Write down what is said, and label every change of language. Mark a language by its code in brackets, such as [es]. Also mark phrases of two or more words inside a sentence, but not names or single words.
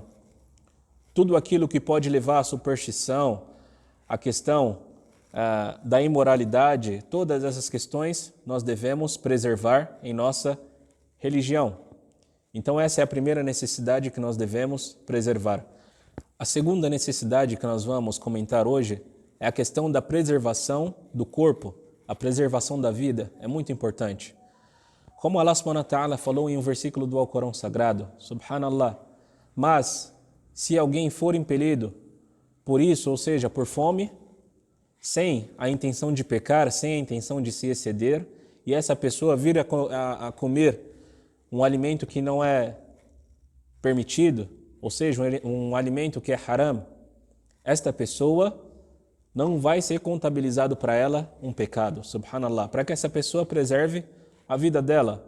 [pt] Tudo aquilo que pode levar à superstição, a questão da imoralidade, todas essas questões nós devemos preservar em nossa religião. Então essa é a primeira necessidade que nós devemos preservar. A segunda necessidade que nós vamos comentar hoje é a questão da preservação do corpo, a preservação da vida, é muito importante. Como [ar] الله سبحانه وتعالى [pt] falou em um versículo do Alcorão Sagrado, subhanallah, mas se alguém for impelido por isso, ou seja, por fome, sem a intenção de pecar, sem a intenção de se exceder, e essa pessoa vir a comer um alimento que não é permitido, ou seja, um alimento que é haram, esta pessoa não vai ser contabilizado para ela um pecado, subhanallah, para que essa pessoa preserve a vida dela.